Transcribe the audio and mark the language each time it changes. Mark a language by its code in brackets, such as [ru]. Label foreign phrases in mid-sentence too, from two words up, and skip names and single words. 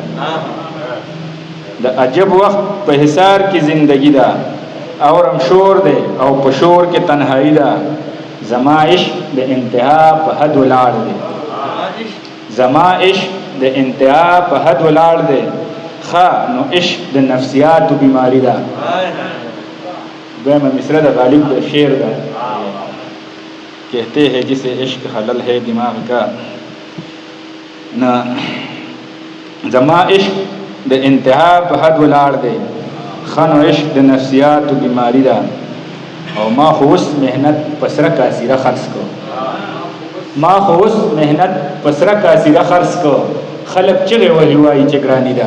[ps] د عجب وخت په حصار کې زندگی ده، اورم شور دی او په شور کې تنهایی ده. زما عشق د انتها په حد ولاړ دی، زما عشق د انتها په حد ولاړ دی. خا نو عشق د نفسیات بیماری ده. دویمه مصرع د غالب د شعر ده، [ur] کہتے ہیں جسے عشق خلل ہے دماغ کا، [ps] نہ زما عشق د انتها په حد ولاړ دی. خا نو عشق د نفسیات بیماری ده. او ما خو اوس محنت پسره کاسیره خرڅ کو، ما خو اوس محنت پسره کاسیره خرڅ کو، خلک چغې وهي وایي چې ګراني ده.